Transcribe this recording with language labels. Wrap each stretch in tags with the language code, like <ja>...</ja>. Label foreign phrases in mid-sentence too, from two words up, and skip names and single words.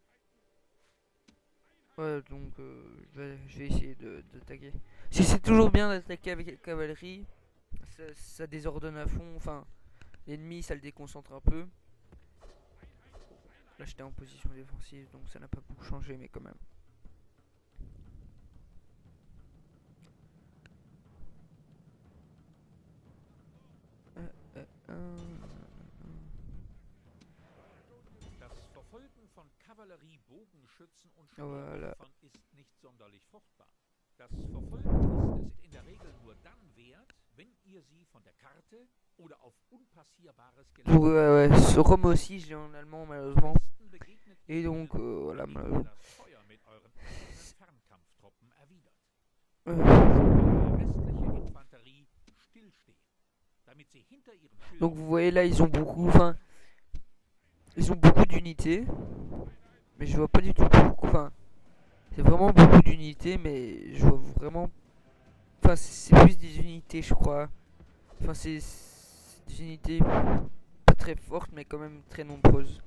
<fr>Ouais, donc je vais essayer de taguer. Si c'est toujours bien d'attaquer avec la cavalerie, ça désordonne à fond. Enfin, l'ennemi, ça le déconcentre un peu. Là, j'étais en position défensive, donc ça n'a pas beaucoup changé, mais quand même. Euh, euh, euh,</fr> <de>Das Verfolgen von Kavallerie, Bogenschützen und</de> <fr>voilà.</fr> <de>Speerwerfern ist nicht sonderlich fruchtbar. Das Verfolgen ist es in der Regel nur dann wert, wenn ihr sie von der Karte oder auf unpassierbares Gelände.</de> <fr>Donc, ouais, ce Rome aussi, j'ai en allemand,</fr> <de>Am</de> <fr>malheureusement.</fr> <de>besten begegnet ihr</de> <fr>Et donc,</fr> <de>ihnen,</de> <fr>voilà,</fr> <de>indem ihr</de> <fr>malheureusement.</fr> <de>das Feuer mit euren eigenen Fernkampftruppen erwidert. Euh, Eure restliche Infanterie stillsteht, damit sie hinter ihren</de> <fr>Donc,</fr> <de>Schilden</de> <fr>vous voyez là, ils ont beaucoup,</fr> <de>attackieren</de> <fr>enfin,</fr> <de>können.</de> <fr>ils ont beaucoup d'unités. Mais je vois pas du tout pourquoi. Enfin, c'est vraiment beaucoup d'unités, mais je vois vraiment. Enfin, c'est plus des unités, je crois. Enfin, c'est des unités pas très fortes, mais quand même très nombreuses.</fr>